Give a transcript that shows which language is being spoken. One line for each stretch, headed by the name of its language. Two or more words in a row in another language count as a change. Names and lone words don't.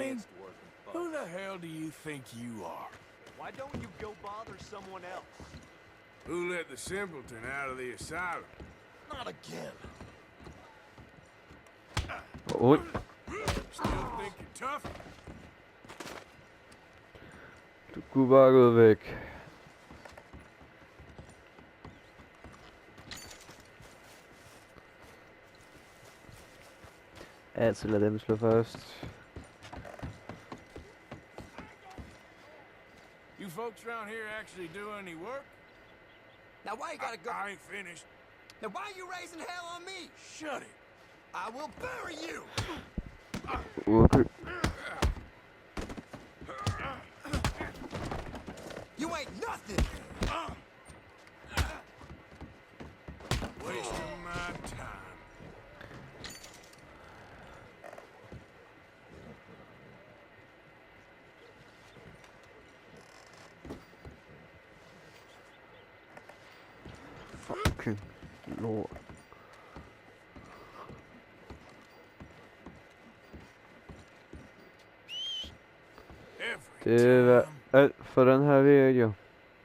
English: against working folks. who the hell do you think you are? Why don't you go bother someone else? Who let the simpleton out of the asylum? Not again. Oj. Still think you're tough?
Danish: Du kunne bare gå væk. Altså lad dem slå først.
English: You folks around here actually do any work? Now why you gotta go? I ain't finished. Now why are you raising hell on me? Shut it. I will bury you. Okay. You ain't nothing. Wasting my time.
Danish: Fucking lort. Det var alt for den her video.